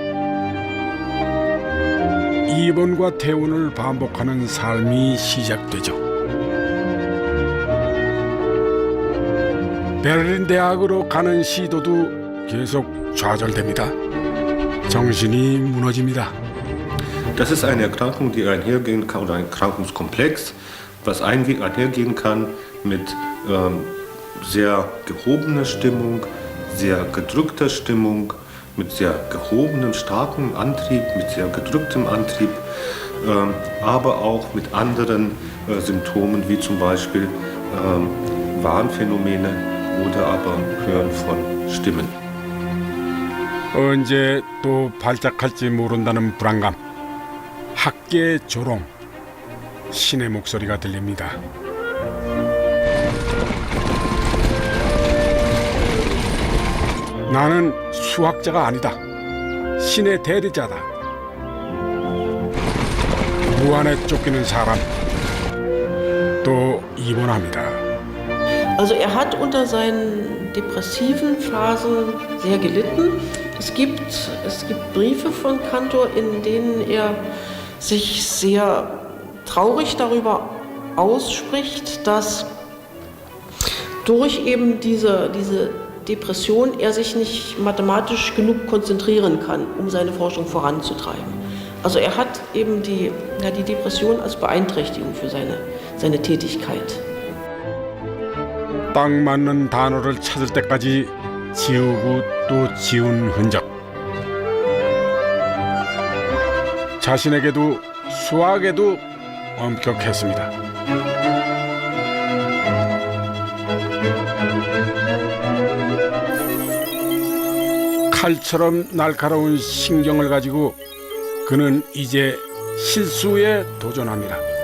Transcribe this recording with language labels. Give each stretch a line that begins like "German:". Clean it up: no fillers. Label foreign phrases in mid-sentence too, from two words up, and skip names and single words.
Korean: 입원과 퇴원을 반복하는 삶이 시작되죠. 베를린 대학으로 가는 시도도 계속 좌절됩니다. 정신이 무너집니다.
German: Das ist eine Erkrankung, die einhergehen kann, oder ein Erkrankungskomplex, was einhergehen kann mit sehr gehobener Stimmung, sehr gedrückter Stimmung, mit sehr gehobenem, starkem Antrieb, mit sehr gedrücktem Antrieb, aber auch mit anderen Symptomen, wie zum Beispiel Wahnphänomene oder aber Hören von Stimmen.
Korean: 언제 또 발작할지 모른다는 불안감, 학계 조롱, 신의 목소리가 들립니다. 나는 수학자가 아니다. 신의 대리자다. 무한에 쫓기는 사람, 또 입원합니다.
German: Also er hat unter seinen depressiven Phasen sehr gelitten. Es gibt Briefe von Cantor, in denen er sich sehr traurig darüber ausspricht, dass durch eben diese Depression er sich nicht mathematisch genug konzentrieren kann, um seine Forschung voranzutreiben. Also er hat eben die Depression als Beeinträchtigung für seine Tätigkeit.
Korean: 딱 맞는 단어를 찾을 때까지 지우고 또 지운 흔적. 자신에게도 수학에도 엄격했습니다. 칼처럼 날카로운 신경을 가지고 그는 이제 실수에 도전합니다.